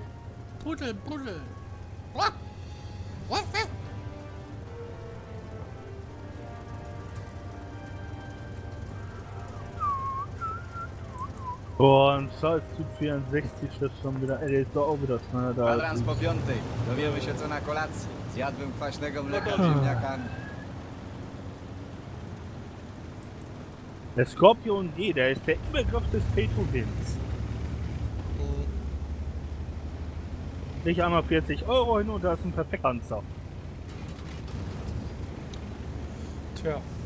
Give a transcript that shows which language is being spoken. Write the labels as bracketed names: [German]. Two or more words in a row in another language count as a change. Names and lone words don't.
[German] Puddel, Puddel. Boah, ein scheiß Typ 64 ist schon wieder, ey, der ist doch auch wieder schneller da. [Polish] Kwadrans po 5. Dowiemy się co na kolacji. Zjadłbym kwaśnego mleka z ziemniakami. [German] Der Skorpion G, der ist der Übergriff des Pay-to-Wins. Ich einmal 40 € hin und da ist ein Perfektpanzer. Tja.